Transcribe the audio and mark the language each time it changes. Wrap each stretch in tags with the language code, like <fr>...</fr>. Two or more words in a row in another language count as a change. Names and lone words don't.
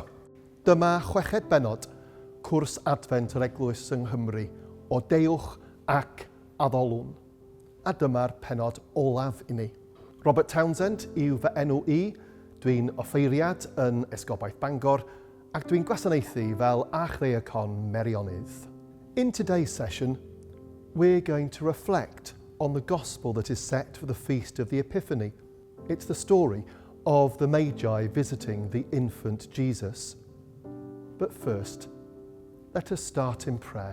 <cy>Dyma chweched benod cwrs Adfent yr Eglwys yng Nghymru O Deuwch Ac Addolwn. A dyma'r penod olaf i ni. Robert Townsend yw fy enw i. Dwi'n offeiriad yn Esgobaeth Bangor ac dwi'n gwasanaethu fel achddeacon Meirionydd.</cy> <en>In today's session, we're going to reflect on the gospel that is set for the Feast of the Epiphany. It's the story of the Magi visiting the infant Jesus. But first, let us start in prayer.</en>